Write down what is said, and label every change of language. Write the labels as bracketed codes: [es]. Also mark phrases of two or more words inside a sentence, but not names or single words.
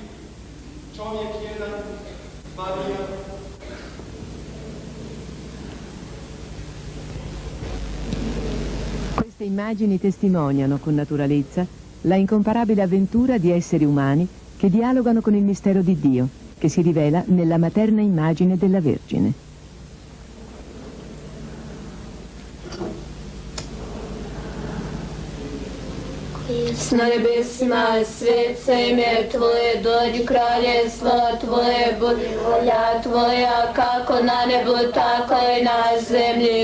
[it] Queste immagini testimoniano con naturalezza la incomparabile avventura di esseri umani che dialogano con il mistero di Dio, che si rivela nella materna immagine della Vergine. [hr] Na nebesima, svet se ime Tvoje, dođi kraljestvo Tvoje, budi volja Tvoja, kako na nebu, tako i na zemlji.